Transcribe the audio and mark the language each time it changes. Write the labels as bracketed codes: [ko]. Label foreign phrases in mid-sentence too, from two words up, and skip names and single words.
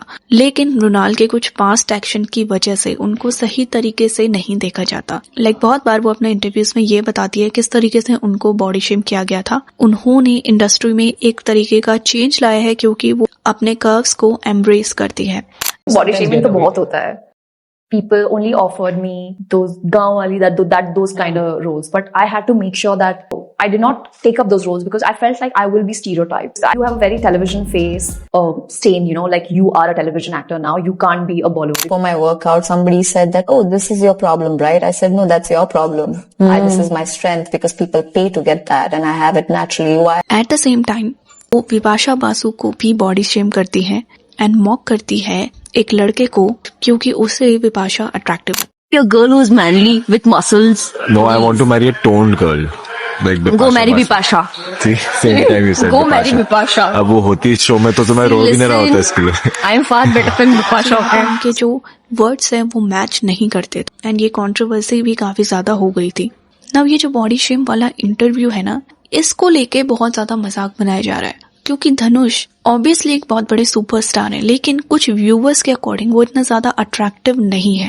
[hi] लेकिन मृणाल के कुछ [en] past action [hi] की वजह से उनको सही तरीके से नहीं देखा जाता। बहुत बार वो अपने इंटरव्यूज में ये बताती है किस तरीके से उनको [en] body shame [hi] किया गया था। उन्होंने इंडस्ट्री में एक तरीके का चेंज लाया है क्योंकि वो अपने कर्व्स को एम्ब्रेस करती है। [en] body shaming [hi] तो बहुत होता है। [en] People only offered me those [hi] गाँव वाली [en] those kind of roles, but I had to make sure that I did not take up those roles because I felt like I will be stereotyped. You have a very television face, stain, like you are a television actor now. You can't be a Bollywood. For my workout, somebody said that, oh, this is your problem, right? I said, no, that's your problem. This is my strength because people pay to get that and I have it naturally. Why? At the same time, [hi] वो विपाशा बासु को भी [en] body shame [hi] करती है [en] and mock [hi] करती है एक लड़के को क्योंकि उसे विपाशा अट्रैक्टिव है। [en] A girl who's manly with muscles. No, I want to marry a toned girl. Like Bipasha. Go marry Bipasha. See, same time you said Go marry Bipasha. [hi] अब वो होती इस शो में तो मैं रो भी नहीं रहा होता इसके लिए। [en] I am far better than Bipasha. [hi] उनके जो वर्ड्स हैं वो मैच नहीं करते एंड ये कंट्रोवर्सी भी काफी ज्यादा हो गई थी। नाउ ये जो [en] body shame [hi] वाला इंटरव्यू है इसको लेके बहुत ज्यादा मजाक बनाया जा रहा है, क्योंकि धनुष ऑब्वियसली एक बहुत बड़े सुपरस्टार है, लेकिन कुछ व्यूवर्स के अकॉर्डिंग वो इतना ज्यादा अट्रैक्टिव नहीं है।